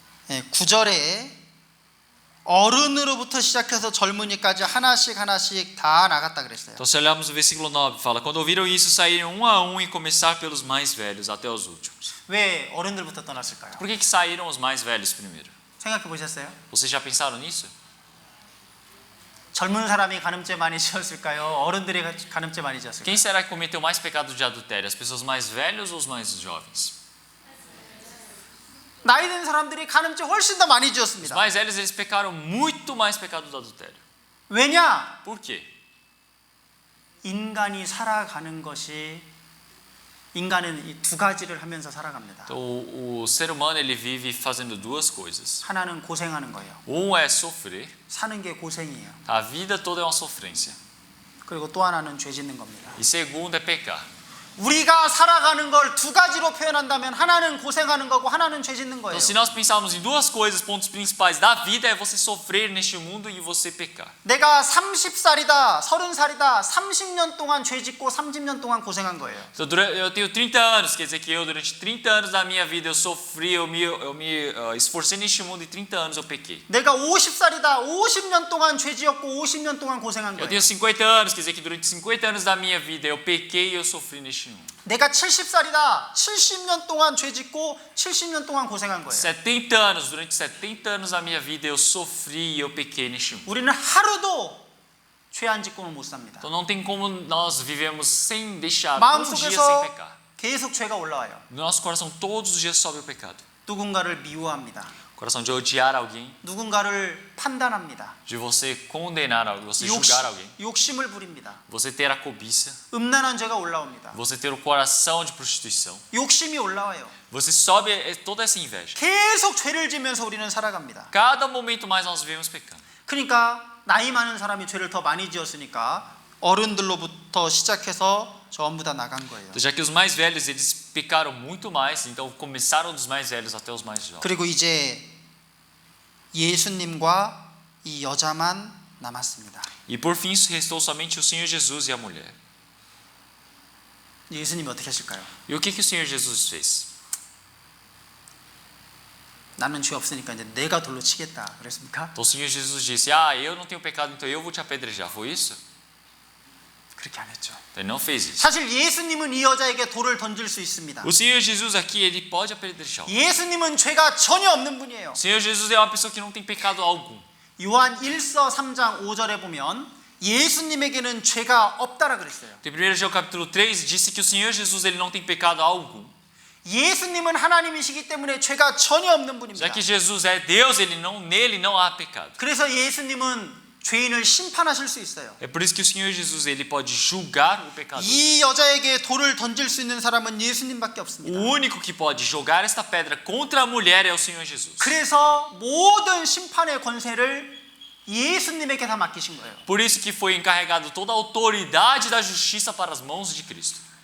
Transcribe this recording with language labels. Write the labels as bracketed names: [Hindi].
[Korean] 9절에 어른으로부터 시작해서 젊은이까지 하나씩 다 나갔다 그랬어요. [Portuguese] Então, se olharmos o versículo 9, fala: quando ouviram isso, saíram um a um e começar pelos mais velhos até os últimos. [Korean] 왜 어른들부터 떠났을까요? [Portuguese] Por que saíram os mais velhos primeiro? [Korean] 생각해 보셨어요? [Portuguese] Vocês já pensaram nisso? [Korean] 젊은 사람이 간음죄 많이 지었을까요? 어른들이 간음죄 많이 지었을까요? [Portuguese] Quem será que cometeu mais pecado de adultério? As pessoas mais velhas ou os mais jovens? [Korean] 나이 든 사람들이 간음죄 훨씬 더 많이 [Portuguese] Os [Korean] 지었습니다. [Portuguese] mais velhos, eles pecaram muito mais pecado do adultério. [Korean] 왜냐? [Portuguese] Por quê? [Korean] 인간이 살아가는 것이 인간은 이 두 가지를 하면서 살아갑니다. [Portuguese] Então, o ser humano, ele vive fazendo duas coisas. [Korean] 하나는 고생하는 거예요. [Portuguese] Um é sofrer. [Korean] 사는 게 고생이에요. [Portuguese] A vida toda é uma sofrência. [Korean] 그리고 또 하나는 죄 짓는 겁니다. [Portuguese] E segundo é pecar. [Korean] 우리가 살아가는 걸 두 가지로 표현한다면 하나는 고생하는 거고 하나는 죄 짓는 거예요. [Portuguese] Então, se nós pensarmos em duas coisas, pontos principais da vida é você sofrer neste mundo e você pecar. [Korean] 내가 30살이다, 30살이다, 30년 동안 죄 짓고 30년 동안 고생한 거예요. [Portuguese] Então, eu tenho 30 anos, quer dizer que eu durante 30 anos da minha vida eu sofri, eu me esforcei neste mundo e 30 anos eu pequei. [Korean] 내가 50살이다, 50년 동안 죄 지었고 50년 동안 고생한 [Portuguese] Eu [Korean] 거예요. [Portuguese] tenho 50 anos, quer dizer que durante 50 anos da minha vida eu pequei e eu sofri neste mundo. [Korean] 내가 70살이다, 70년 동안 죄 짓고 70년 동안 고생한 거예요. [Portuguese] 70 anos, durante 70 anos da minha vida eu sofri e eu pequei neste mundo. [Korean] 우리는 하루도 죄 안 짓고는 못 삽니다. [Portuguese] Então não tem como nós vivemos sem deixar [Korean] 마음 [Portuguese] todos os dias sem [Korean] 속에서 [Portuguese] pecar. [Korean] 계속 죄가 올라와요. [Portuguese] No nosso coração todos os dias sobe o pecado. [Korean] 누군가를 미워합니다. [Portuguese] Coração de odiar alguém, [Korean] 누군가를 판단합니다. [Portuguese] de você condenar alguém, você julgar alguém, [Korean] 욕심을 부립니다. [Portuguese] você ter a cobiça, [Korean] 음란한 죄가 올라옵니다. [Portuguese] você ter o coração de prostituição. [Korean] 욕심이 올라와요. [Portuguese] Você sobe toda essa inveja. [Korean] 계속 죄를 지면서 우리는 살아갑니다. [Portuguese] Cada momento mais nós vivemos pecando. [Korean] 그러니까 나이 많은 사람이 죄를 더 많이 지었으니까 어른들로부터 시작해서 전부 다 나간 거예요. [Portuguese] Então, já que os mais velhos eles pecaram muito mais, então começaram dos mais velhos até os mais jovens. [Korean] 그리고 이제 예수님과 이 여자만 남았습니다. [Portuguese] E por fim restou somente o Senhor Jesus e a mulher. [Korean] 예수님이 어떻게 하실까요? [Portuguese] E o que o Senhor Jesus fez? [Korean] 나는 죄 없으니까 이제 내가 돌로 치겠다 그랬습니까? [Portuguese] Então o Senhor Jesus disse: eu não tenho pecado, então eu vou te apedrejar. Foi isso? [Korean] 그렇게 안 했죠. [Portuguese] Ele não fez isso. [Korean] 사실 예수님은 이 여자에게 돌을 던질 수 있습니다. [Portuguese] O Senhor Jesus aqui, ele pode apedrejar. [Korean] 예수님은 죄가 전혀 없는 분이에요. [Portuguese] O Senhor Jesus é uma pessoa que não tem pecado algum. [Korean] 요한 1서 3장 5절에 보면 예수님에게는 죄가 없다라 그랬어요. [Portuguese] Em 1 João capítulo 3 disse que o Senhor Jesus ele não tem pecado algum. [Korean] 예수님은 하나님이시기 때문에 죄가 전혀 없는 분입니다. [Portuguese] Já que Jesus é Deus, nele não há pecado. [Korean] 그래서 예수님은 죄인을 심판하실 수 있어요. [Portuguese] É por isso que o Senhor Jesus ele pode julgar o pecador. [Korean] 이 여자에게 돌을 던질 수 있는 사람은 예수님밖에 [Portuguese] O [Korean] 없습니다. [Portuguese] único que pode jogar esta pedra contra a mulher é o Senhor Jesus. [Korean] 그래서 모든 심판의 권세를 예수님에게 다 맡기신 거예요. [Portuguese] Por isso que foi encarregado toda a autoridade da justiça para as mãos de Cristo.